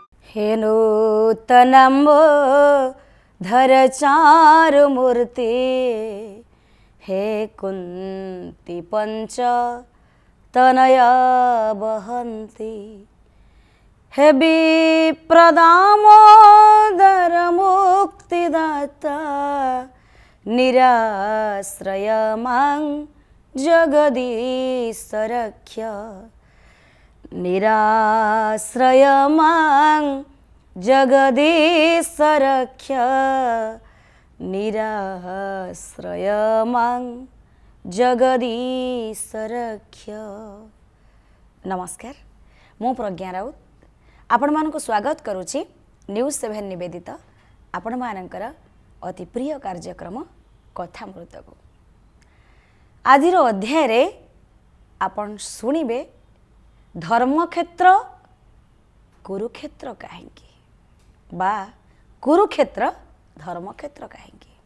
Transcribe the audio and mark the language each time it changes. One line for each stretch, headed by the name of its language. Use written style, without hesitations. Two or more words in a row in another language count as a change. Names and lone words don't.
Sanskrit: हे नूतनम्बो धर चारु मूर्ति हे कुन्ती पंच तनया वहन्ति हे विप्रदामोदर मुक्तिदाता निराश्रय मां जगदीश रक्ष निराश्रय मां जगदीश रक्ष निराश्रय मां जगदीश रक्ष।
Odia: ନମସ୍କାର, ମୁଁ ପ୍ରଜ୍ଞା ରାଉତ ଆପଣ ମାନଙ୍କୁ ସ୍ୱାଗତ କରୁଛି ନ୍ୟୁଜ 7 ନିବେଦିତ ଆପଣ ମାନଙ୍କର ଅତି ପ୍ରିୟ କାର୍ଯ୍ୟକ୍ରମ କଥାମୃତ କୁ। ଆଜିର ଅଧ୍ୟାୟ ରେ ଆପଣ ଶୁଣିବେ ଧର୍ମକ୍ଷେତ୍ର କୁରୁକ୍ଷେତ୍ର କାହିଁକି ବା କୁରୁକ୍ଷେତ୍ର ଧର୍ମକ୍ଷେତ୍ର କାହିଁକି।